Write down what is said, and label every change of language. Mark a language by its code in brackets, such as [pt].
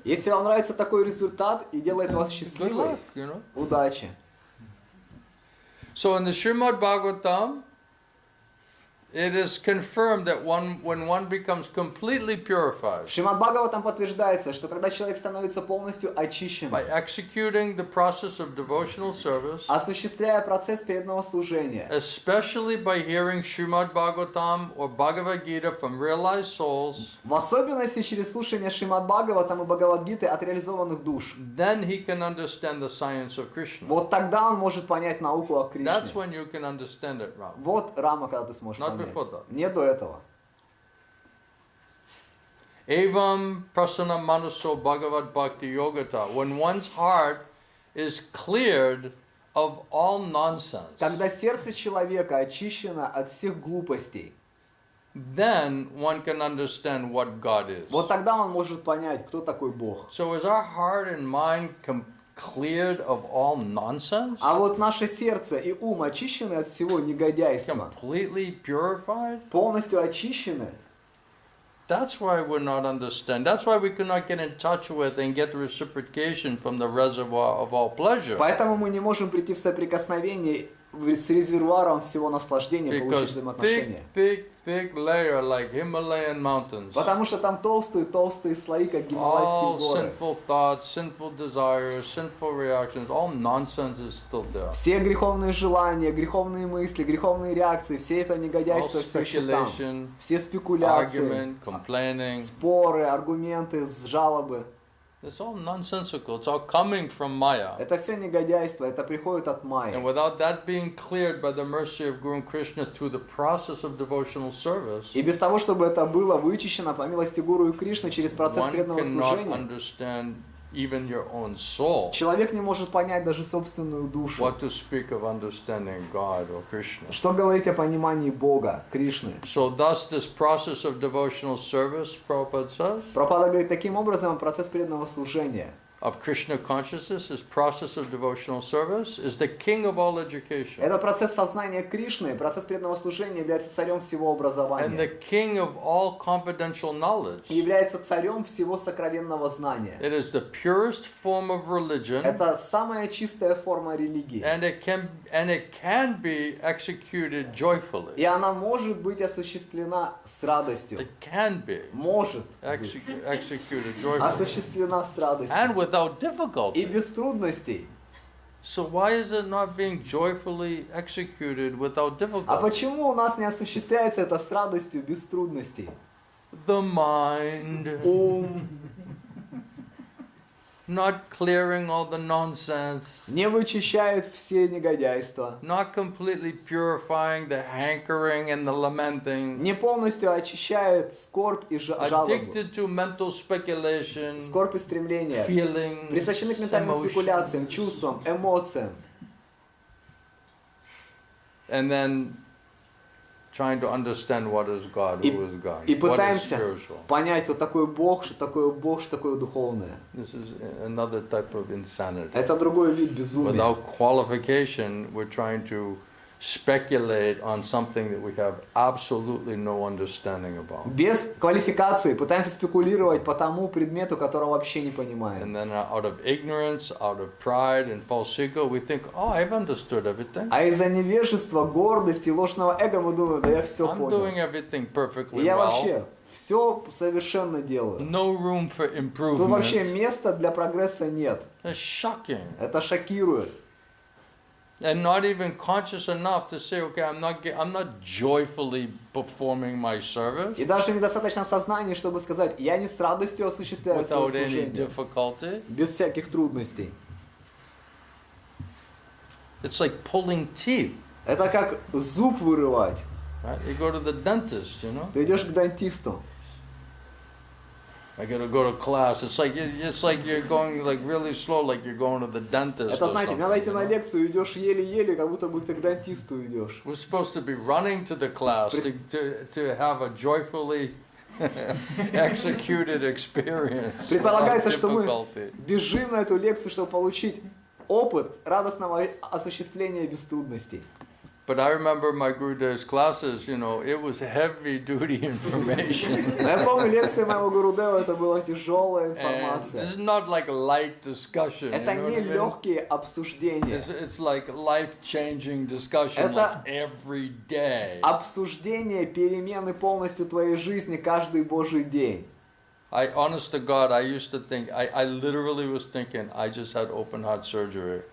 [ru] Если вам нравится такой результат и делает вас [en] good [ru] счастливой, [en] luck, [ru] удачи. [en] So in the Srimad Bhagavatam, it is confirmed that when one becomes completely purified [ru] В Шримад Бхагаватам подтверждается, что когда человек становится полностью [en] by [ru] очищен, [en] executing the process of devotional service, [ru] осуществляя процесс преданного служения, [en] especially by hearing Srimad Bhagavatam or Bhagavad Gita from realized souls, [ru] в особенности через слушание Шримад Бхагаватам и Бхагавад-гиты от реализованных душ, [en] then he can understand the science of Krishna. [ru] вот тогда он может понять науку о [en] That's [ru] Кришне. [en] when you can understand it, Ram. [ru] Вот рама, когда ты сможешь [en] Not [ru] понять. [en] before that. [ru] Не до этого. [sa] Evam prasana manaso bhagavad bhakti yogata. [en] When one's heart is cleared of all nonsense, [ru] Когда сердце человека очищено от всех глупостей, [en] then one can understand what God is. [ru] вот тогда он может понять, кто такой Бог. [en] So is our heart and mind cleared of all nonsense? [ru] А вот наше сердце и ум очищены от всего негодяйства, [en] Completely purified? [ru] полностью очищены. [en] That's why we're not understand. That's why we cannot get in touch with and get reciprocation from the reservoir of all pleasure. [ru] Поэтому мы не можем прийти в соприкосновение с резервуаром всего наслаждения, получить [en] Because [ru] взаимоотношения. [en] thick layer like Himalayan mountains. [ru] Потому что там толстые слои, как [en] All [ru] гималайские горы. [en] sinful thoughts, sinful desires, sinful reactions, all nonsense is still there. [ru] Все греховные желания, греховные мысли, греховные реакции, все это негодяйство [en] All [ru] все еще там. [en] speculation, [ru] Все спекуляции, [en] argument, complaining. [ru] споры, аргументы, жалобы. [en] It's all nonsensical. It's all coming from Maya. [ru] Это все негодяйство, это приходит от [en] And [ru] майи. [en] without that being cleared by the mercy of Guru and Krishna through the process of devotional service, [ru] И без того, чтобы это было вычищено по милости Гуру и Кришны через процесс [en] one [ru] преданного [en] cannot [ru] служения, [en] understand even your own soul. [ru] человек не может понять даже собственную душу. [en] What to speak of understanding God or Krishna. [ru] Что говорить о понимании Бога, Кришны? [en] So thus this process of devotional service, Prabhupada says, [ru] Прабхупада говорит, таким образом процесс преданного служения, [en] of Krishna consciousness, this process of devotional service, is the king of all education. [ru] этот процесс сознания Кришны, процесс преданного служения является царем всего [en] And the [ru] образования. [en] king of all confidential knowledge. [ru] И является царем всего сокровенного знания. [en] It is the purest form of religion. [ru] Это самая чистая форма религии. [en] And it can be executed joyfully. [ru] И она может быть осуществлена с радостью. [en] It can be [ru] Может [en] executed joyfully. [ru] осуществлена с радостью. [en] And without [ru] И [en] difficulty. [ru] без трудностей. [en] So why is it not being joyfully executed without [ru] А [en] difficulty? [ru] почему у нас не осуществляется это с радостью, без трудностей? [en] The mind, [ru] Ум [en] not clearing all the nonsense, [ru] не вычищает все негодяйства, [en] not completely purifying the hankering and the lamenting, [ru] не полностью очищает скорбь и жалобу, [en] addicted to mental speculation, [ru] скорбь и стремления, [en] feelings, [ru] присущены к ментальным [en] emotions. [ru] спекуляциям, чувствам, эмоциям. [en] And then trying to understand what is God, [ru] И- [en] who is God, [ru] И [en] what is [ru] пытаемся [en] spiritual. [ru] понять, кто такой Бог, что такое духовное. [en] This is another type of insanity. [ru] Это другой вид безумия. [en] Without qualification, we're trying to speculate on something that we have absolutely no understanding about. [ru] Без квалификации пытаемся спекулировать по тому предмету, которого вообще не [en] And [ru] понимаем. [en] then out of ignorance, out of pride and false ego, we think, oh, I've understood everything. [ru] А из-за невежества, гордости, ложного эго мы думаем, да я все [en] I'm [ru] понял. [en] doing everything [ru] И [en] perfectly [ru] я [en] well. [ru] вообще все совершенно делаю. [en] No room for [ru] Тут вообще [en] improvement. [ru] места для прогресса нет. [en] It's shocking. [ru] Это шокирует. [en] And not even conscious enough to say, okay, I'm not joyfully performing my service [ru] И даже недостаточно в сознании, чтобы сказать, я не с радостью осуществляю свое [en] without any [ru] служение. [en] difficulty. [ru] Без всяких трудностей. [en] It's like pulling teeth. [ru] Это как зуб вырывать. [en] Right? You go to the dentist, you know. [ru] Ты идешь к дантисту. [en] I gotta go to class. It's like you're going like really slow, like you're going to the dentist. [ru] Это, [en] or [ru] знаете, мне [en] something, [ru] надо идти [en] you [ru] на [en] know? [ru] лекцию, идешь еле-еле, как будто бы ты к дантисту идешь. [en] We're supposed to be running to the class to have a joyfully executed experience. [ru] Предполагается, [en] without [ru] что мы [en] difficulty. [ru] бежим на эту лекцию, чтобы получить опыт радостного осуществления без трудностей. [en] But I remember my Gurudev's classes, it was heavy duty information. [ru] Но я помню, лекции моего Гурудева, это была тяжелая [en] And [ru] информация. [en] this is not like a light discussion. [ru] Это [en] you know [ru] не [en] what I mean? [ru] легкие обсуждения. [en] It's like life-changing discussion [ru] Это [en] like every day. [ru] Обсуждение перемены полностью твоей жизни каждый Божий день. [en] Honest to God, I used to think, I literally was thinking, I just had open heart surgery.